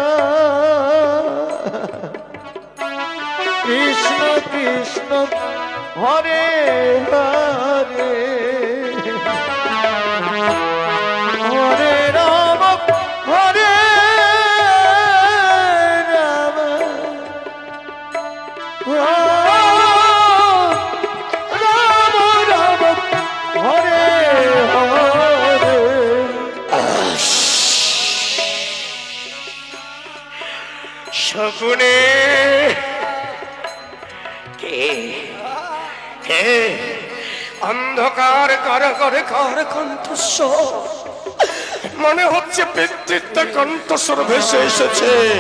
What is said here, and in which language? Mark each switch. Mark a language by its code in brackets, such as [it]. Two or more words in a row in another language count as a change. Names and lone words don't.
[sa] Krishna Krishna, Hare Hare, Hare Rama, Hare Rama, Rama Rama, Hare Hare. [bn] শকুনে কে অন্ধকার কারাগারে কার কণ্ঠস্বর, মনে হচ্ছে পিতৃত্বের কণ্ঠস্বর ভেসে এসেছে।